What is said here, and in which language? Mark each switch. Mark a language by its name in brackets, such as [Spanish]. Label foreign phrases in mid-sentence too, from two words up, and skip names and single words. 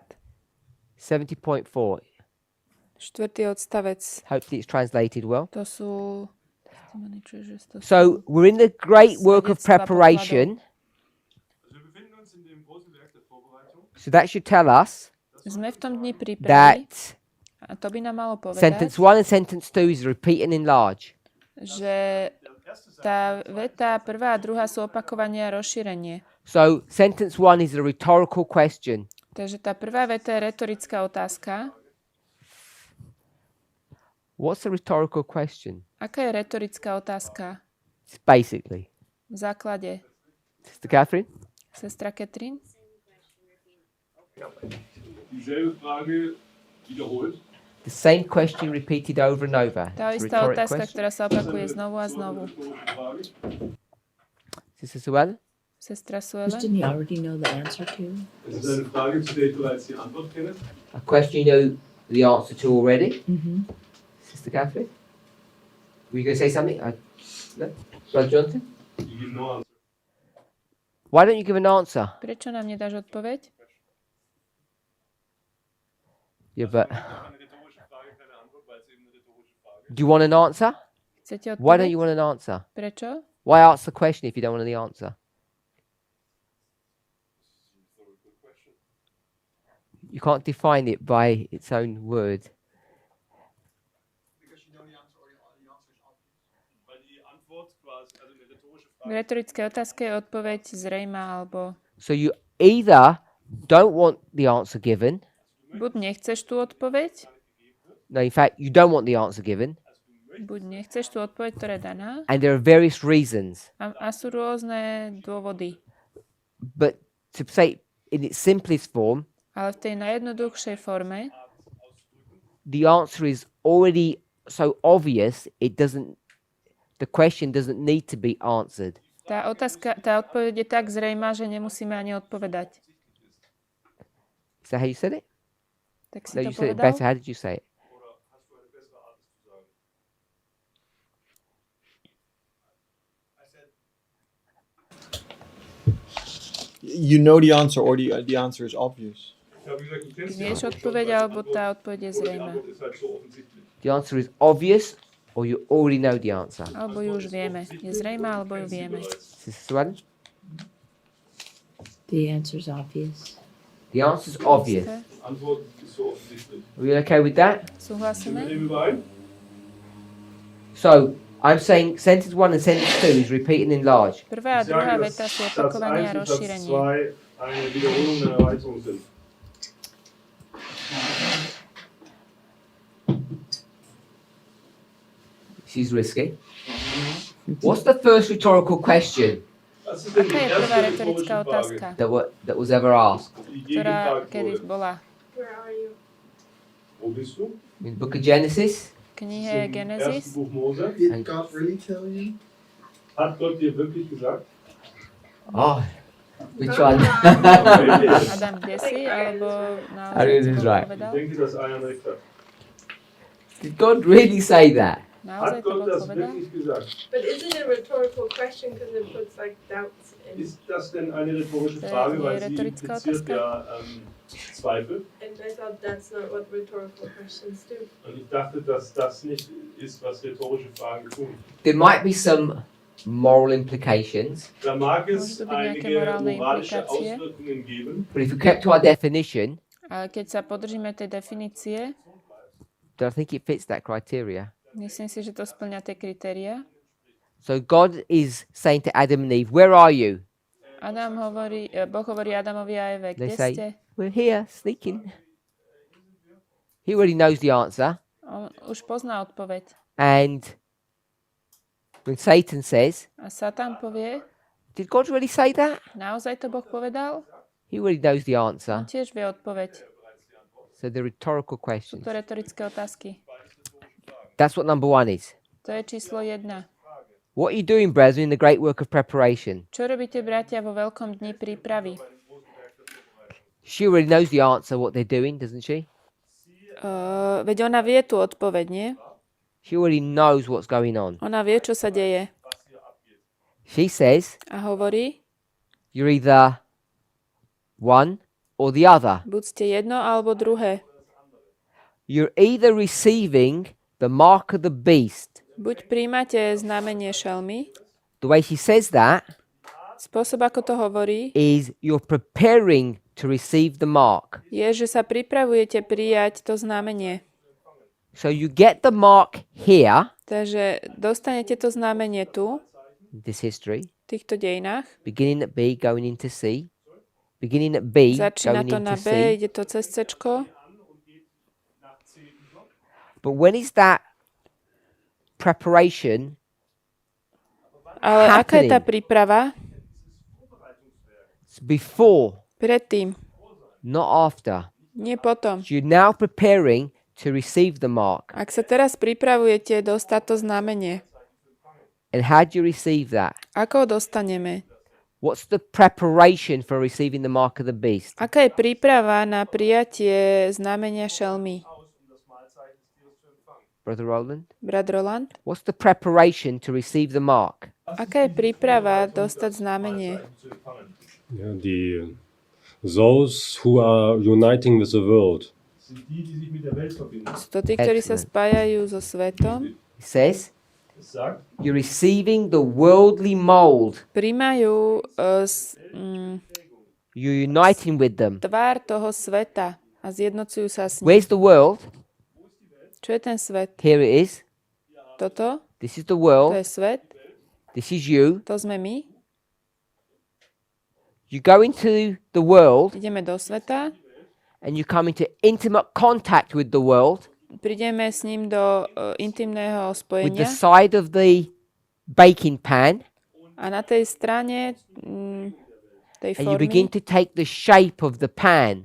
[Slovak] 70.4. 4. odstavec. [English] Hopefully it's translated well. [Slovak] To sú... [English] So we're in the great work of preparation. So that should tell us [Slovak] Sme v tom dni prípravy. [English] that [Slovak] A to by nám malo povedať, [English] sentence 1 and sentence 2 is repeat and enlarge. [Slovak] že tá veta prvá a druhá sú opakovanie a rozšírenie. [English] So sentence 1 is a rhetorical question. [Slovak] Takže tá prvá veta je retorická otázka. [English] What's a rhetorical question? [Slovak] Aká je retorická otázka? [English] It's basically. [Slovak] V základe. [English] Sister Catherine? [Slovak] Sestra Katrin? [German] Dieselbe Frage wiederholt. [English] The same question repeated over and over. [Slovak] Tá [English] It's a [Slovak] istá [English] rhetoric [Slovak] otázka, [English] question. [Slovak] ktorá sa opakuje znovu a znovu. [English] Sister Suella? [Slovak] Sestra Suela? [English] Didn't he already know the answer to? [German] Es ist eine Frage, zu der ich bereits die Antwort kenne. [English] A question you know the answer to already. Mm-hmm. Sister Catherine? Were you going to say something? No? Brother Jonathan? You give no answer. Why don't you give an answer? [Slovak] Prečo nám nedáš odpoveď? [English] Yeah, but [German] Eine rhetorische Frage, keine Antwort, weil es eben eine rhetorische Frage ist. [English] do you want an answer? [Slovak] Chcete odpoveď? [English] Why don't you want an answer? [Slovak] Prečo? [English] Why ask the question if you don't want the answer? You can't define it by its own word. [German] Weil die Antwort quasi, also eine rhetorische [Slovak] V retorickej otázke je odpoveď zrejmá, alebo [English] So you either don't want the answer given. [Slovak] buď nechceš tú odpoveď, [English] No, in fact, you don't want the answer given. [Slovak] buď nechceš tú odpoveď, ktorá je daná, [English] And there are various reasons. [Slovak] a sú rôzne dôvody. [English] But to say in its simplest form, [Slovak] Ale v tej najjednoduchšej forme [English] the answer is already so obvious, the question doesn't need to be answered. [Slovak] tá odpoveď je tak zrejmá, že nemusíme ani odpovedať. [English] Is that how you said it? [Slovak] Tak si [English] No, [Slovak] to [English] you said it [Slovak] povedal? [English] better. How did you say it? You know the answer, or the answer is obvious. [German] Ich habe gesagt, du kennst die [Slovak] Vieš [German] Antwort [Slovak] odpoveď, [German] schon, weil [Slovak] alebo [German] die [Slovak] tá [German] Antwort- [Slovak] odpoveď je [German] oder die [Slovak] zrejmá. [German] Antwort ist halt so offensichtlich. [English] The answer is obvious, or you already know the answer. [Slovak] Alebo ju už vieme. Je zrejmá, alebo ju vieme. [English] Sister Suwan? The answer's obvious. The answer is obvious. Okay. [German] Die Antwort ist so offensichtlich. [English] Are we okay with that? [German] Sind [Slovak] Súhlasíme? [German] wir dem überein? [English] So I'm saying sentence 1 and sentence 2 is repeat and enlarge. [Slovak] Prvá a [German] Ich [Slovak] druhá [German] sage, [Slovak] veta [German] dass [Slovak] sú [German] Satz [Slovak] opakovanie [German] 1 [Slovak] a [German] und Satz [Slovak] rozšírenie. [German] 2 eine Wiederholung, eine Erweiterung sind. [English] She's risky. What's the first rhetorical question [German] Was ist denn die [Slovak] Aká je prvá [German] erste [Slovak] retorická [German] rhetorische [Slovak] otázka, [German] Frage, [English] that was ever asked? [German] die je [Slovak] ktorá [German] gefragt [Slovak] kedy [German] wurde? [Slovak] bola [English] Where are you? [German] Wo bist du? [English] In the book of Genesis? [Slovak] v knihe Im Genesis? [German] ersten Buch Mose. [English] And- God really tell you? [German] Hat Gott dir wirklich gesagt? [English] Oh, which one? [Slovak] Adam, kde si? Alebo [English] I think [Slovak] naozaj [English] this [Slovak] to [English] is [Slovak] Boh [English] right. [German] Ich [Slovak] povedal? [German] denke, dass einer recht hat. [English] Did God really say that? [Slovak] Naozaj [German] Hat [Slovak] to [German] Gott [Slovak] Boh [German] das [Slovak] povedal? [German] wirklich gesagt? [English] But is it a rhetorical question because it puts like doubts in? [German] Ist das denn eine rhetorische Das Frage, ist weil eine sie rhetorische impliziert ja Zweifel? [English] And I thought that's not what rhetorical questions do. [German] Und ich dachte, dass das nicht ist, was rhetorische Fragen tun. [English] There might be some moral implications, [German] Da mag [Slovak] Môžu [German] es [Slovak] to byť nejaké [German] einige [Slovak] morálne [German] moralische [Slovak] implikácie, [German] Auswirkungen geben, [English] but if we kept to our definition, [Slovak] ale keď sa podržíme tej definície, [English] then I think it fits that criteria. [Slovak] myslím si, že to splňa tie kritéria. [English] So God is saying to Adam and Eve, "Where are you?" [Slovak] Boh hovorí Adamovi a Eve, [English] They [Slovak] kde [English] say, [Slovak] ste? [English] "We're here, sneaking." He already knows the answer, [Slovak] On už pozná odpoveď. [English] and when Satan says, [Slovak] A Satan povie, [English] "Did God really say that?" [Slovak] naozaj to Boh povedal? [English] He already knows the [Slovak] On [English] answer. [Slovak] tiež vie odpoveď. [English] So the rhetorical [Slovak] Sú [English] questions. [Slovak] to retorické otázky. [English] That's what number 1 is. [Slovak] To je číslo 1. [English] What are you doing, brethren, in the great work of preparation? [Slovak] Čo robíte, bratia, vo veľkom dni prípravy? [English] She already knows the answer, what they're doing, doesn't she? [Slovak] Veď ona vie tú odpoveď, nie? [English] She already knows what's going on. [Slovak] Ona vie, čo sa deje. [English] She says, [Slovak] A hovorí, [English] you're either one or the other. [Slovak] buď ste jedno alebo druhé. [English] You're either receiving the mark of the beast. [Slovak] Buď príjmate znamenie šelmy. [English] The way she says that [Slovak] Spôsob, ako to hovorí, [English] is you're preparing to receive the mark. [Slovak] je, že sa pripravujete prijať to znamenie. [English] So you get the mark here, [Slovak] Takže dostanete to znamenie tu, [English] this history, [Slovak] v týchto dejinách. [English] beginning at B, going into C, beginning at B, [Slovak] Začína [English] going [Slovak] to na [English] into [Slovak] B, [English] C. [Slovak] ide to cez C-čko. [English] But when is that preparation [Slovak] Ale aká je tá [English] happening? [Slovak] príprava? [English] It's before, [Slovak] Predtým, [English] not after. [Slovak] nie potom. [English] So you're now preparing to receive the mark. [Slovak] Ak sa teraz pripravujete dostať to znamenie, [English] And how do you receive that? [Slovak] ako ho dostaneme? [English] What's the preparation for receiving the mark of the beast? [Slovak] Aká je príprava na prijatie znamenia šelmy? [English] Brother Roland? [Slovak] Brat Roland? [English] What's the preparation to receive the mark? [Slovak] Aká je príprava dostať znamenie? [German] Ja, [English] those who are uniting with the world. [German] Sind die, die sich mit der Welt verbinden. [Slovak] Sú to tí, ktorí sa [English] Excellent. [Slovak] spájajú so svetom, [English] It says, [German] Es sagt, [English] you're receiving the worldly mold. [Slovak] príjmajú [English] You're uniting with them. [Slovak] tvár toho sveta a zjednocujú sa s ním. [English] Where's the world? [Slovak] Čo je ten svet? [English] Here it is. [Slovak] Toto? [English] This is the [Slovak] To [English] world. [Slovak] je svet? [English] This is you. [Slovak] To sme my? [English] You go into the world [Slovak] Ideme do sveta, [English] and you come into intimate contact with the world, [Slovak] prídeme s ním do intimného [English] with the [Slovak] spojenia [English] side of the baking pan, [Slovak] a na tej strane tej [English] and you begin [Slovak] formy [English] to take the shape of the pan.